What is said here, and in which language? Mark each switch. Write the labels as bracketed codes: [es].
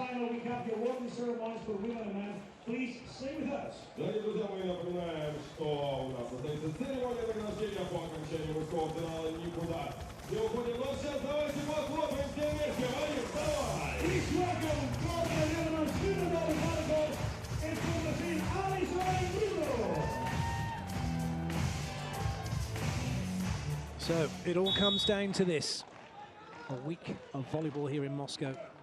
[en] We have the awarding ceremonies for women and men. Please stay with us. [ru] Дорогие друзья, мы напоминаем, что у нас состоится церемония награждения по окончанию мужского финала никуда. Не уходим, но сейчас давайте похлопаем все вместе. Вадим, давай! [en] Please welcome Varenhorst student of volleyball and from the team Alison and Bruno. So it all comes down to this. A week of volleyball here in Moscow.